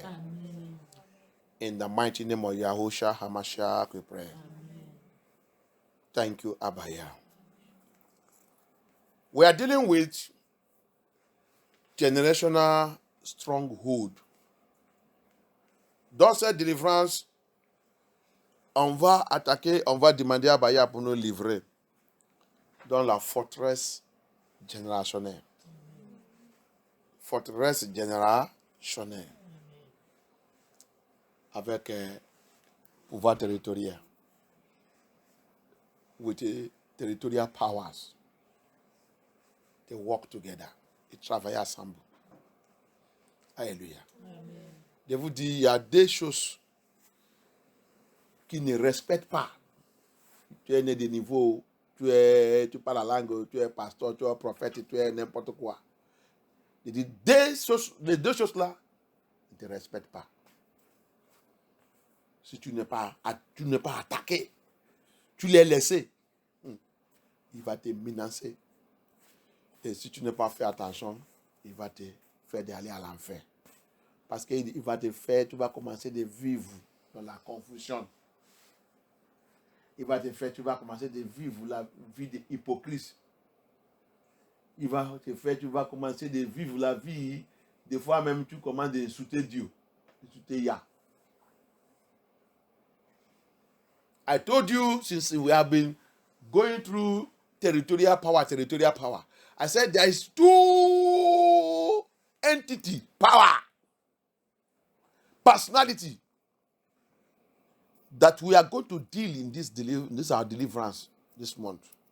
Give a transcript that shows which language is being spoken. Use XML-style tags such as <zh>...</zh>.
<en>Amen. In the mighty name of Yahushua HaMashiach, we pray. Amen. Thank you, Abaya. We are dealing with generational stronghold.</en> <fr>Dans cette délivrance, on va attaquer, on va demander à Abaya pour nous livrer dans la forteresse générationnelle. Forteresse générationnelle. Avec pouvoir territorial.</fr> <en>With the territorial powers. They work together.</en> <fr>Ils travaillent ensemble. Alléluia. Amen. Je vous dis, il y a des choses qui ne respectent pas. Tu es né de niveau, tu parles la langue, tu es pasteur, tu es prophète, tu es n'importe quoi. Je dis, les deux choses-là ne te respectent pas. Si tu n'es pas attaqué, tu l'as laissé, il va te menacer. Et si tu n'as pas fait attention, il va te faire d'aller à l'enfer. Parce qu'il va te faire, tu vas commencer de vivre dans la confusion. Il va te faire, tu vas commencer de vivre la vie de hypocrite. Il va te faire, tu vas commencer de vivre la vie, des fois même tu commences d'insulter Dieu, d'insulter Yah.</fr> <en>I told you since we have been going through territorial power. I said there is two entity, power, personality that we are going to deal in this our deliverance this month.</en>